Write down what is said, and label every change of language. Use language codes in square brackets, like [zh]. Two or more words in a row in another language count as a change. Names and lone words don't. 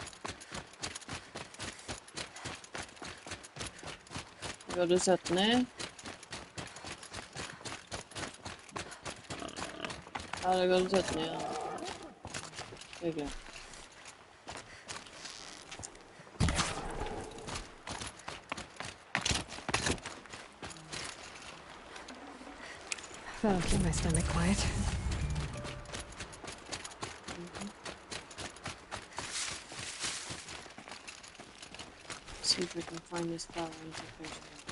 [no] Vil du sette den i? Ja, det kan du sette den i, ja. Hyggelig. [en] That'll keep my stomach quiet. See if we can find this flower in the picture.